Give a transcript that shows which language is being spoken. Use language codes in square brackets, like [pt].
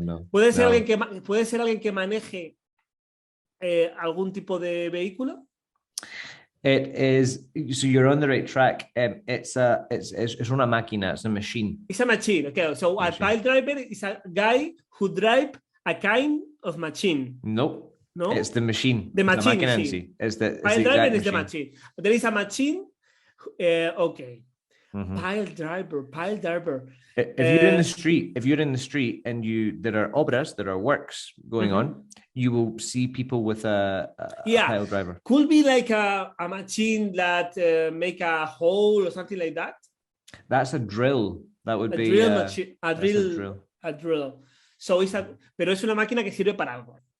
[es] ¿Puede ser alguien que maneje algún tipo de vehículo? [en] It is. So you're on the right track. It's [es] una máquina. [en] It's a machine. It's a machine. Okay. So a pile driver is a guy who drives a kind of machine. Nope. No, it's the machine. The machine. It's the pile driver is the machine. There is a machine. Okay. Pile driver. If you're in the street and there are obras, there are works going on, you will see people with a pile driver. Could be like a machine that make a hole or something like that. It's a drill. That would be drill machine. A drill. [es] So pero es una máquina que sirve para algo.